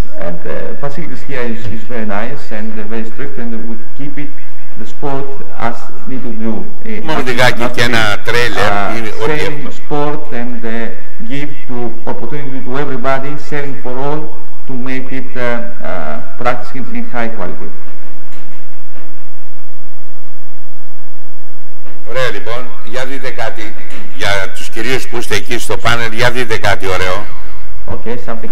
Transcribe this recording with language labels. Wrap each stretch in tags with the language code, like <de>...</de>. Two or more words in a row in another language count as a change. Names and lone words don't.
<en>And facilities here is very nice and very strict, and we keep it the sport as need to do. Sailing sport and give to opportunity to everybody, sailing for all, to make it practicing in high quality.</en> <el>Ωραία λοιπόν, για δείτε κάτι, για τους κυρίους που είστε εκεί στο πάνελ, για δείτε κάτι ωραίο.</el> <en>Okay, something</en>